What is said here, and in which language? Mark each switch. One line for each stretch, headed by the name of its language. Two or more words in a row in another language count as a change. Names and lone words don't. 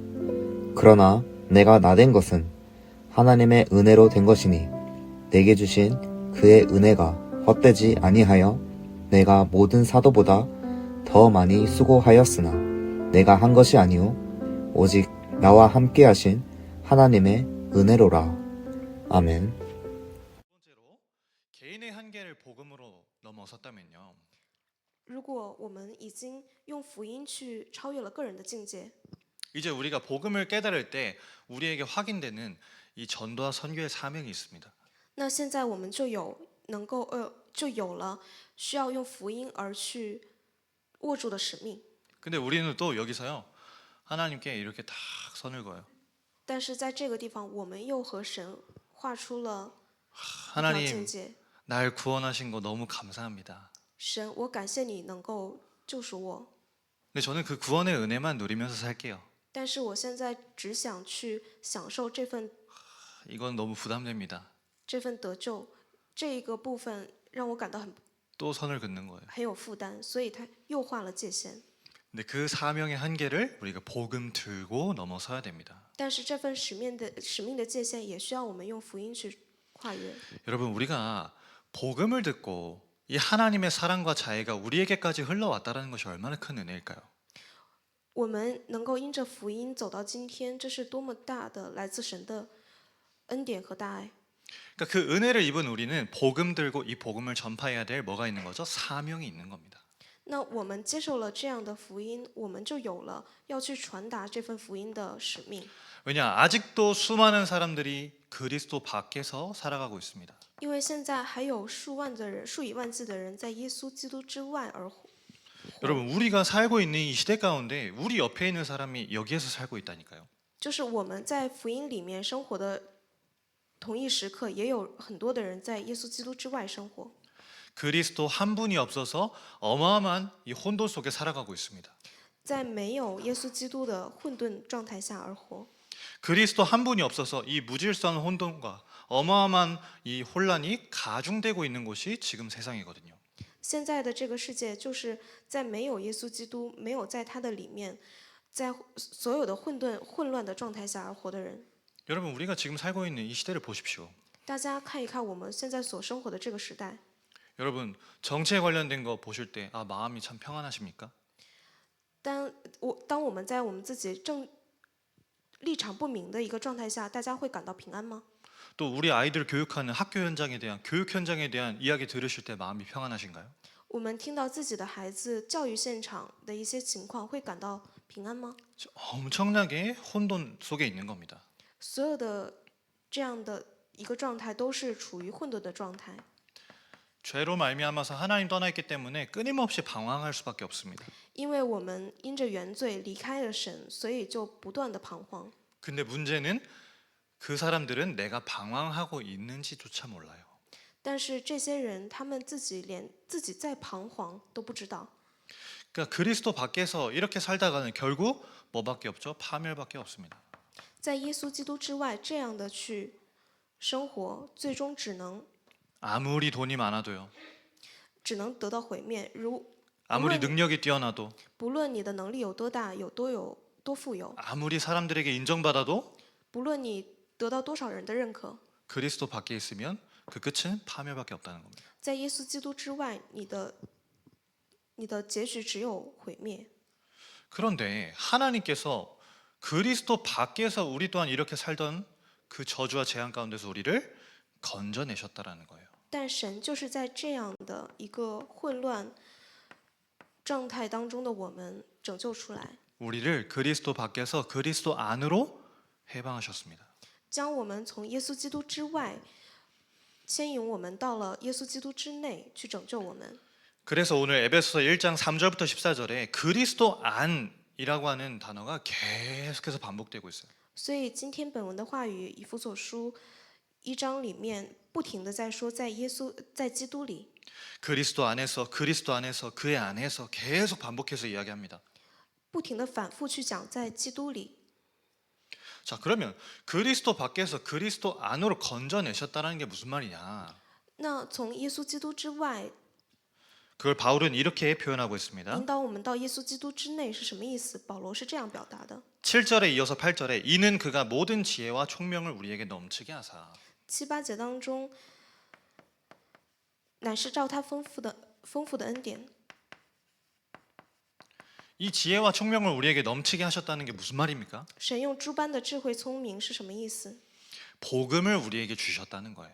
Korean: 그러나 내가 나된 것은 하나님의 은혜로 된 것이니 내게 주신 그의 은혜가 헛되지 아니하여 내가 모든 사도보다 더 많이 수고하였으나 내가 한 것이 아니오 오직 나와 함께 하신 하나님의 은혜로라. 아멘. 번째로 개인의 한계를 복음으로 넘어섰다면요.
Chinese: 如果我们已经用福音去超越了个人的境界，
Korean: 이제 우리가 복음을 깨달을 때 우리에게 확인되는 이 전도와 선교의 사명이 있습니다.
Chinese: 那现在我们就有了需要用福音而去握住的使命。
Korean: 근데 우리는 또 여기서요. 하나님께 이렇게 딱 선을 그어요.
Chinese: 但是在这个地方，我们又和神画出了一条
Korean: 하나님
Chinese: 境界。
Korean: 날 구원하신 거 너무 감사합니다.
Chinese: 神，我感谢你能够救赎我，
Korean: 근데 저는 그 구원의 은혜만 누리면서 살게요.
Chinese: 但是我现在只想去享受这份
Korean: 이건 너무 부담됩니다.
Chinese: 得救这一个部分，让我感到
Korean: 또 선을 긋는 거예요.
Chinese: 很有负担，所以他又画了界限。
Korean: 근데 그 사명의 한계를 우리가 복음 들고 넘어서야 됩니다.
Chinese: 但是这份使命的界限，也需要我们用福音去跨越。
Korean: 여러분 우리가 복음을 듣고 이 하나님의 사랑과 자애가 우리에게까지 흘러왔다는 것이 얼마나 큰 은혜일까요?
Chinese: 我们能够因着福音走到今天，这是多么大的来自神的恩典和大爱。
Korean: 그러니까 그 은혜를 입은 우리는 복음 들고 이 복음을 전파해야 될 뭐가 있는 거죠? 사명이 있는 겁니다.
Chinese: 那我们接受了这样的福音，我们就有了要去传达这份福音的使命。
Korean: 왜냐 아직도 수많은 사람들이 그리스도 밖에서 살아가고 있습니다.
Chinese: 因为现在还有数以万计的人在耶稣基督之外而活。
Korean: 여러분 우리가 살고 있는 이 시대 가운데 우리 옆에 있는 사람이 여기에서 살고 있다니까요.
Chinese: 就是我们在福音里面生活的同一时刻，也有很多的人在耶稣基督之外生活。
Korean: 그리스도 한 분이 없어서 어마어마한 이 혼돈 속에 살아가고 있습니다.
Chinese: 在没有耶稣基督的混沌状态下而活。
Korean: 그리스도 한 분이 없어서 이 무질서한 혼돈과 어마어마한 이 혼란이 가중되고 있는 곳이 지금 세상이거든요.
Chinese: 现在的这个世界，就是在没有耶稣基督，没有在他的里面，在所有的混乱的状态下而活的人。
Korean: 여러분 우리가 지금 살고 있는 이 시대를 보십시오.
Chinese: 大家看一看我们现在所生活的这个时代。
Korean: 여러분 정치에 관련된 거 보실 때 마음이 참 평안하십니까?
Chinese: 当我们在我们自己立场不明的一个状态下，大家会感到平安吗？
Korean: 또 우리 아이들 교육하는 학교 현장에 대한 교육 현장에 대한 이야기 들으실 때 마음이 평안하신가요?
Chinese: 我们听到自己的孩子教育现场的一些情况，会感到平安吗？
Korean: 엄청나게 혼돈 속에 있는 겁니다.
Chinese: 所有的这样的一个状态都是处于混沌的状态。
Korean: 죄로 말미암아서 하나님 떠나 있기 때문에 끊임없이 방황할 수밖에 없습니다.
Chinese: 因为我们因着原罪离开了神，所以就不断的彷徨。
Korean: 근데 문제는 그 사람들은 내가 방황하고 있는지조차 몰라요.
Chinese: 但是这些人，他们连自己在彷徨都不知道。
Korean: 그러니까 그리스도 밖에서 이렇게 살다가는 결국 뭐밖에 없죠? 파멸밖에 없습니다.
Chinese: 在耶稣基督之外，这样的去生活，最终只能
Korean: 아무리 돈이 많아도요.
Chinese: 得到毁灭。
Korean: 아무리 능력이 뛰어나도
Chinese: 不论你的能力有多大，有多富有，
Korean: 아무리 사람들에게 인정받아도
Chinese: 不论你得到多少人的认可，
Korean: 그리스도 밖에 있으면 그 끝은 파멸밖에 없다는 겁니다.
Chinese: 在耶稣基督之外，你的结局只有毁灭。
Korean: 그런데 하나님께서 그리스도 밖에서 우리 또한 이렇게 살던 그 저주와 재앙 가운데서 우리를 건져내셨다라는 거예요.
Chinese: 但神就是在这样的一个混乱状态当中的我们拯救出来，
Korean: 우리를 그리스도 밖에서 그리스도 안으로 해방하셨습니다.
Chinese: 将我们从耶稣基督之外牵引我们到了耶稣基督之内去拯救我们。
Korean: 그래서 오늘 에베소서 1장 3절부터 14절에 그리스도 안이라고 하는 단어가 계속해서 반복되고 있어요.
Chinese: 所以今天本文的话语，以弗所书1章里面不停的在说，在基督里。
Korean: 그리스도 안에서 그의 안에서 계속 반복해서 이야기합니다.
Chinese: 不停的反复去讲在基督里。
Korean: 자, 그러면 그리스도 밖에서 그리스도 안으로 건져내셨다는 게 무슨 말이냐?
Chinese: 那从耶稣基督之外
Korean: 그걸 바울은 이렇게 표현하고 있습니다.
Chinese: 引导我们到耶稣基督之内是什么意思？保罗是这样表达的。
Korean: 7절에 이어서 8절에 이는 그가 모든 지혜와 총명을 우리에게 넘치게 하사.
Chinese: 7、8 节当中，乃是照他丰富的恩典。
Korean: 이 지혜와 총명을 우리에게 넘치게 하셨다는 게 무슨 말입니까?
Chinese: 神用诸般的智慧聪明是什么意思？
Korean: 복음을 우리에게 주셨다는 거예요.